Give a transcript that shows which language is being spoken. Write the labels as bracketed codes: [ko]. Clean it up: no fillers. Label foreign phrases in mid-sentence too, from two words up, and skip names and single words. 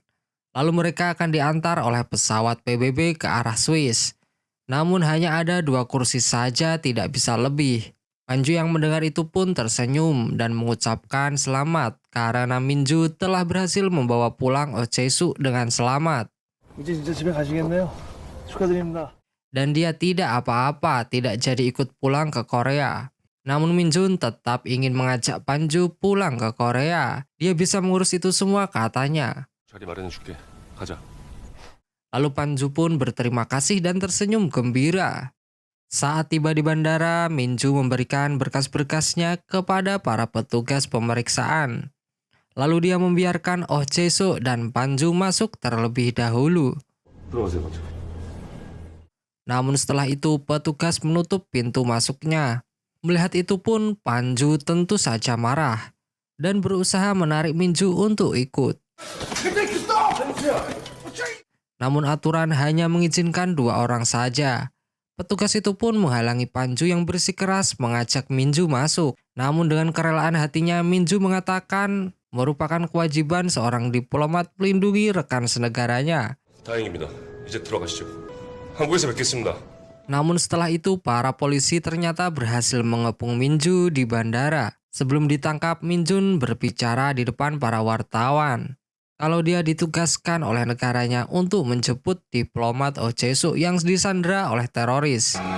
[id] Lalu mereka akan diantar oleh pesawat PBB ke arah Swiss. Namun hanya ada 2 kursi saja, tidak bisa lebih. Panju yang mendengar itu pun tersenyum dan mengucapkan selamat karena Minju telah berhasil membawa pulang Oh Jae-suk dengan selamat. [ko] 이제 진짜 집에 가시겠네요. 축하드립니다. [id] Dan dia tidak apa-apa, tidak jadi ikut pulang ke Korea. Namun Minjun tetap ingin mengajak Panju pulang ke Korea. Dia bisa mengurus itu semua, katanya. [ko] 자리 마련해줄게. 가자. [id] Lalu Panju pun berterima kasih dan tersenyum gembira. Saat tiba di bandara, Minju memberikan berkas-berkasnya kepada para petugas pemeriksaan. Lalu dia membiarkan Oh Jae-suk dan Panju masuk terlebih dahulu. [ko] 들어가세요, 먼저. [id] Namun setelah itu petugas menutup pintu masuknya. Melihat itu pun Panju tentu saja marah dan berusaha menarik Minju untuk ikut. Namun aturan hanya mengizinkan 2 orang saja. Petugas itu pun menghalangi Panju yang bersikeras mengajak Minju masuk. Namun dengan kerelaan hatinya, Minju mengatakan merupakan kewajiban seorang diplomat melindungi rekan senegaranya. [ko] 다행입니다. 이제 들어가시죠. 한국에서 뵙겠습니다. [id] Namun setelah itu para polisi ternyata berhasil mengepung Minju di bandara. Sebelum ditangkap, Minjun berbicara di depan para wartawan kalau dia ditugaskan oleh negaranya untuk menjemput diplomat Oh Jae-suk yang disandra oleh teroris.